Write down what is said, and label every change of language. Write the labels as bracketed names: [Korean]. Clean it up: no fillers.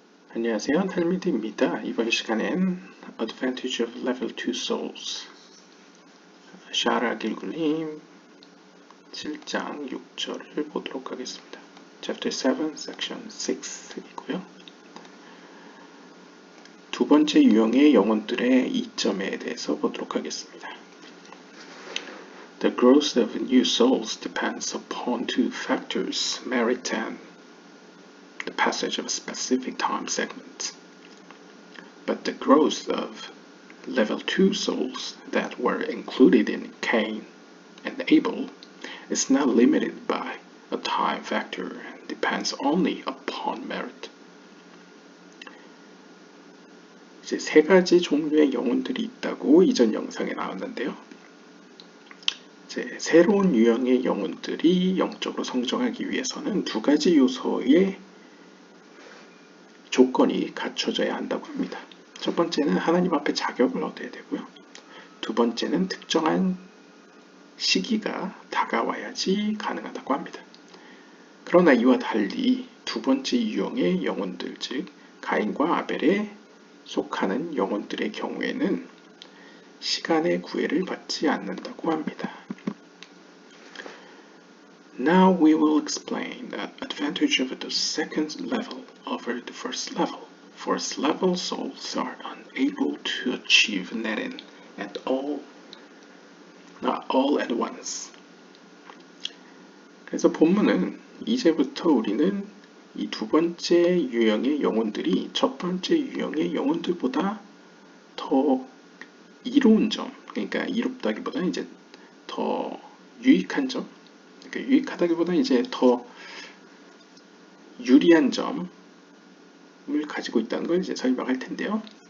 [Korean] 안녕하세요, 탈미드입니다. 이번 시간엔 [English] Advantage of Level 2 Souls [Korean] 샤라 길굴님 7장 6절을 보도록 하겠습니다. Chapter 7, Section 6이고요. 두 번째 유형의 영혼들의 이점에 대해서 보도록 하겠습니다. [English] The growth of new souls depends upon two factors, merit and the passage of a specific time segment. But the growth of level 2 souls that were included in Cain and Abel is not limited by a time factor and depends only upon merit. [Korean] 이제 세 가지 종류의 영혼들이 있다고 이전 영상에 나왔는데요. 이제 새로운 유형의 영혼들이 영적으로 성장하기 위해서는 두 가지 요소의 조건이 갖춰져야 한다고 합니다. 첫 번째는 하나님 앞에 자격을 얻어야 되고요. 두 번째는 특정한 시기가 다가와야지 가능하다고 합니다. 그러나 이와 달리 두 번째 유형의 영혼들, 즉 가인과 아벨에 속하는 영혼들의 경우에는 시간의 구애를 받지 않는다고 합니다. [English] Now we will explain the advantage of the second level over the first level. First level souls are unable to achieve Neren at all, not all at once. [Korean] 그래서 본문은 이제부터 우리는 이 두 번째 유형의 영혼들이 첫 번째 유형의 영혼들보다 더 이로운 점, 그러니까 이롭다기보다 이제 더 유익한 점, 그러니까 유익하다기보다 이제 더 유리한 점을 가지고 있다는 걸 이제 설명할 텐데요.